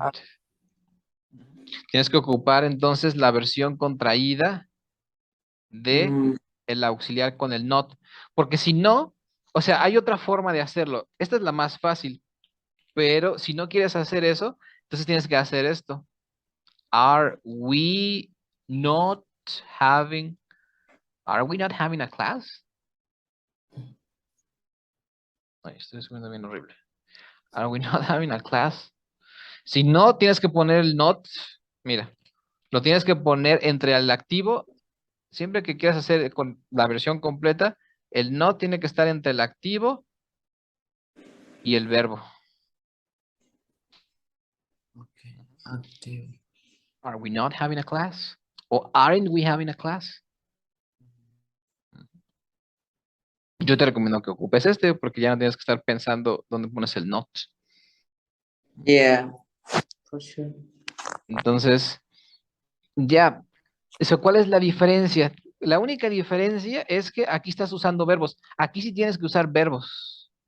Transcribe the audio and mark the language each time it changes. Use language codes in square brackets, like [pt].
[en] aren't. Ujú. [es] Tienes que ocupar entonces la versión contraída de mm, el auxiliar con el not, porque si no, o sea, hay otra forma de hacerlo. Esta es la más fácil, pero si no quieres hacer eso, entonces tienes que hacer esto. [en] Are we not having, are we not having a class? [es] Ay, estoy escribiendo bien horrible. [en] Are we not having a class? [es] Si no, tienes que poner el not. Mira, lo tienes que poner entre el activo. Siempre que quieras hacer con la versión completa, el not tiene que estar entre el activo y el verbo. [en] okay. Active. Are we not having a class? O aren't we having a class? [es] Yo te recomiendo que ocupes este porque ya no tienes que estar pensando dónde pones el not. [en] Yeah, for sure. [es] Entonces, ya, eso, ¿cuál es la diferencia? La única diferencia es que aquí estás usando verbos. Aquí sí tienes que usar verbos.